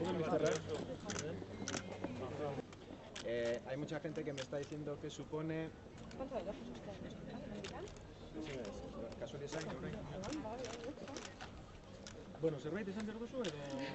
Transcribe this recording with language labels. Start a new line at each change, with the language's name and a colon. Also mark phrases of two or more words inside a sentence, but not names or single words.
Spanish: Hay mucha gente que me está diciendo que supone... ¿Cuánto de lejos está?
Basque: Kasuali esan, bueno, zerbait esan behar duzu, edo...